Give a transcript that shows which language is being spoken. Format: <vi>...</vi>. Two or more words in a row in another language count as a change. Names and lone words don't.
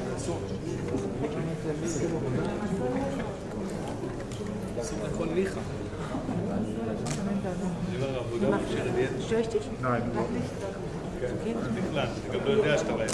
<he>אסור לאכול ניחה.</he> <de>Stößt dich? Nein.</de> <he>בכלל, אתה גם לא יודע שאתה רעב.</he>